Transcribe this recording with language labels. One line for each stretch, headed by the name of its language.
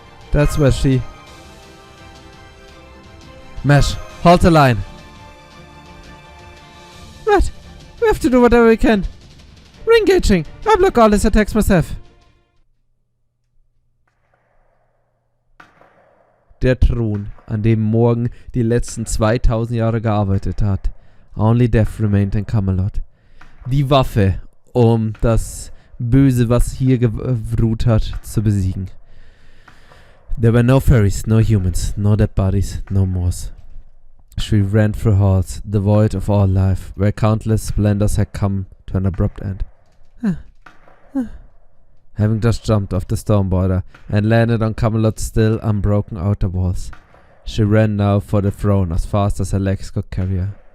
English: That's where she... Mesh, halt the line. Right, we have to do whatever we can. Re-engaging. I block all his attacks myself.
German: Der Thron, an dem Morgan die letzten 2000 Jahre gearbeitet hat.
English: Only death remained in Camelot.
German: Die Waffe, um das Böse, was hier geruht hat, zu besiegen.
English: There were no fairies, no humans, no dead bodies, no moors. She ran through halls, the void of all life, where countless splendors had come to an abrupt end. Having just jumped off the storm border and landed on Camelot's still unbroken outer walls, she ran now for the throne as fast as her legs could carry her.